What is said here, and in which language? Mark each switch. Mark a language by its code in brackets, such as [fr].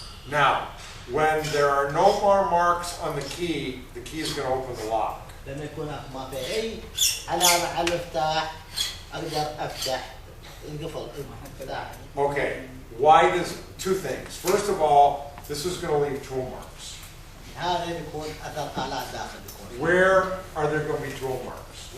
[en] Now, when there are no more marks on the key is going to open the lock. [ar] لما يكون ما في اي علامة على المفتاح اقدر افتح القفل المفتاح. [en] Okay, why does two things? First of all, this is going to leave tool marks. [ar] هذا يكون اثر آلات داخل. [en] Where are there going to be tool marks?